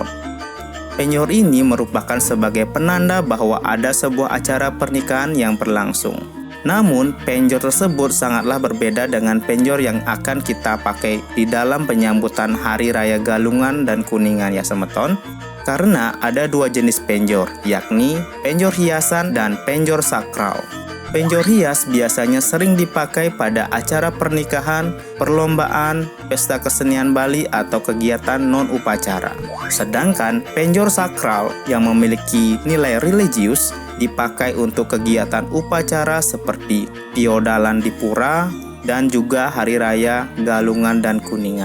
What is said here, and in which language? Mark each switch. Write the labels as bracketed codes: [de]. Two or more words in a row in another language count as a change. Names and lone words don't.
[id] Penjor ini merupakan sebagai penanda bahwa ada sebuah acara pernikahan yang berlangsung. Namun, penjor tersebut sangatlah berbeda dengan penjor yang akan kita pakai di dalam penyambutan Hari Raya Galungan dan Kuningan ya Semeton. Karena ada dua jenis penjor, yakni penjor hiasan dan penjor sakral. Penjor hias biasanya sering dipakai pada acara pernikahan, perlombaan, pesta kesenian Bali, atau kegiatan non-upacara. Sedangkan penjor sakral yang memiliki nilai religius dipakai untuk kegiatan upacara seperti Piodalan di Pura dan juga Hari Raya Galungan dan Kuningan.